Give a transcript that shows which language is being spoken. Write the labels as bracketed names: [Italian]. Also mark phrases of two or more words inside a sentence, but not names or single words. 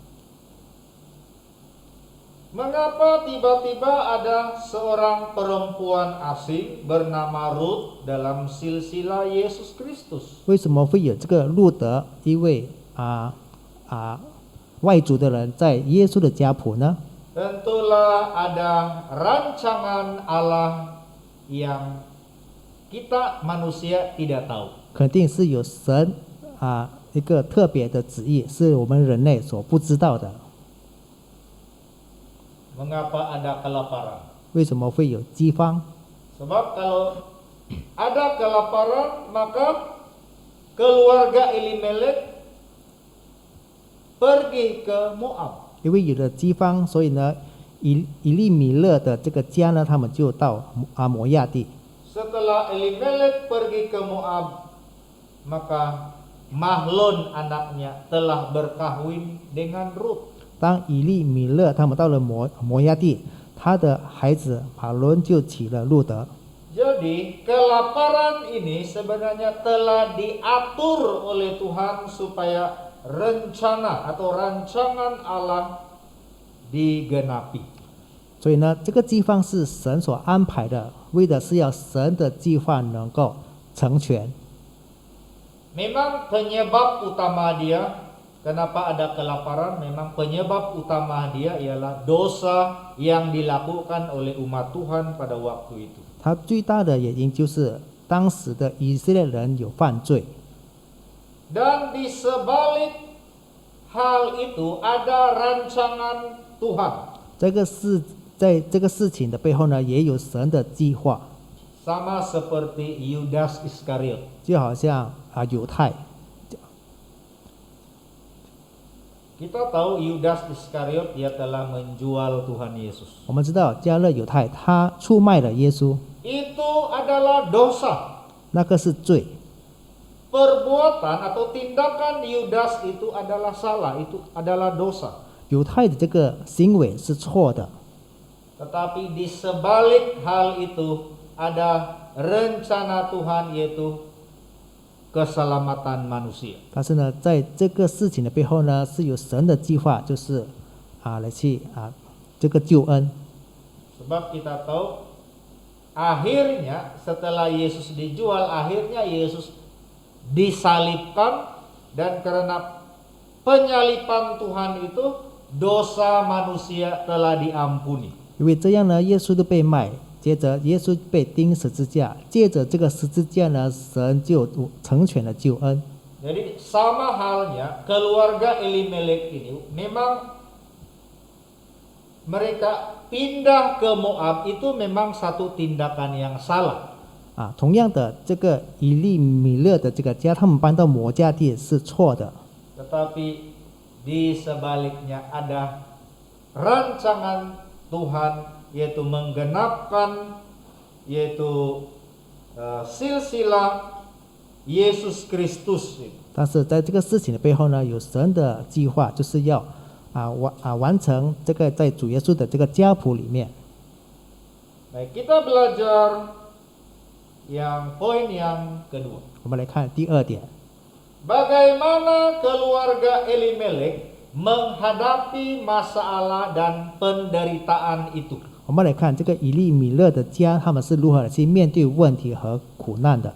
[Malay] Mengapa tiba-tiba ada seorang perempuan asing bernama Rut dalam silsilah Yesus Kristus? [Chinese] 为什么会有这个路德一位外族的人在耶稣的家谱呢？ [Malay] Tentulah ada rancangan Allah yang kita manusia tidak tahu. [Chinese] 肯定是有神一个特别的旨意，是我们人类所不知道的。 [Malay] Mengapa ada kelaparan? [Chinese] 为什么会有饥荒？ [Malay] Sebab kalau ada kelaparan, maka keluarga Elimelek pergi ke Moab. [Chinese] 因为有了饥荒，所以呢，以利米勒的这个家呢，他们就到摩亚地。 [Malay] Setelah Elimelek pergi ke Moab, maka Mahlon anaknya telah berkahwin dengan Rut. [Chinese] 当以利米勒他们到了摩亚地，他的孩子马伦就起了路德。 [Malay] Jadi kelaparan ini sebenarnya telah diatur oleh Tuhan supaya rencana atau rancangan Allah digenapi. [Chinese] 所以呢，这个饥荒是神所安排的，为的是要神的计划能够成全。 [Malay] Memang penyebab utama dia, kenapa ada kelaparan, memang penyebab utama dia ialah dosa yang dilakukan oleh umat Tuhan pada waktu itu. [Chinese] 他最大的原因就是当时的以色列人有犯罪。 [Malay] Dan di sebalik hal itu ada rancangan Tuhan. [Chinese] 在这个事情的背后呢，也有神的计划， [Malay] Sama seperti Yudas Iskariot. [Chinese] 就好像犹太。 [Malay] Kita tahu Yudas Iskariot dia telah menjual Tuhan Yesus. [Chinese] 我们知道加勒犹太他出卖了耶稣， [Malay] Itu adalah dosa. [Chinese] 那个是罪。 [Malay] Perbuatan atau tindakan Yudas itu adalah salah, itu adalah dosa. [Chinese] 犹太的这个行为是错的， [Malay] Tetapi di sebalik hal itu ada rencana Tuhan, yaitu keselamatan manusia. [Chinese] 但是呢，在这个事情的背后呢，是有神的计划，就是来去这个救恩。 [Malay] Sebab kita tahu akhirnya setelah Yesus dijual, akhirnya Yesus disalibkan, dan karena penyaliban Tuhan itu dosa manusia telah diampuni. [Chinese] 因为这样呢，耶稣都被卖，接着耶稣被钉十字架，借着这个十字架呢，神就成全了救恩。 [Malay] Jadi sama halnya keluarga Elimelek ini memang mereka pindah ke Moab itu memang satu tindakan yang salah. [Chinese] 同样的，这个以利米勒的这个家，他们搬到摩加地是错的。 [Malay] Tetapi di sebaliknya ada rancangan Tuhan, yaitu menggenapkan yaitu silsilah Yesus Kristus. [Chinese] 但是在这个事情的背后呢，有神的计划，就是要完成这个在主耶稣的这个家谱里面。 [Malay] Baik, kita belajar poin yang kedua. [Chinese] 我们来看第二点， [Malay] Bagaimana keluarga Elimelek menghadapi masalah dan penderitaan itu. [Chinese] 我们来看这个以利米勒的家，他们是如何去面对问题和苦难的。